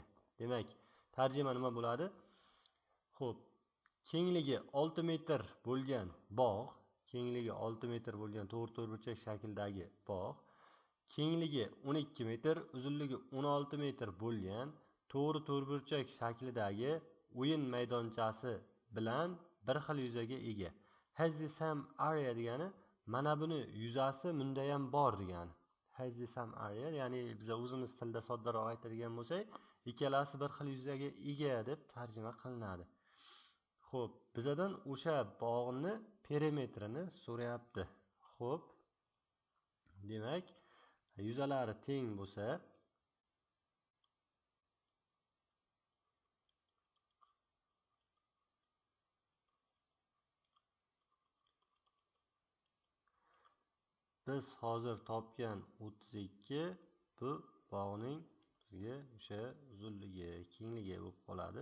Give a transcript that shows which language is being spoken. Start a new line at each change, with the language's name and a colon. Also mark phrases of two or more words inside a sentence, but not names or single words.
Uzbek: Demak, tarjima nima bo'ladi? Xo'p, kengligi 6 metr bo'lgan bog', kengligi 6 metr bo'lgan to'g'ri to'rtburchak shakldagi bog', kengligi 12 metr, uzunligi 16 metr bo'lgan to'g'ri to'rtburchak shaklidagi o'yin maydonchasi bilan bir xil yuzaga ega.
English: Has the same area
Uzbek: degani mana buni yuzasi bunda ham bor degani.
English: Has the same area,
Uzbek: ya'ni biz o'zimiz tilda soddaroq aytadigan bo'lsak, ikkalasi bir xil yuzaga ega deb tarjima qilinadi. Xo'p, Bizadan o'sha bog'ni perimetrini so'rayapti. Xo'p, demak, yuzalari teng bo'lsa, biz hozir topgan 32 bu bog'ning bizga o'sha uzunligi, kengligi bo'lib qoladi.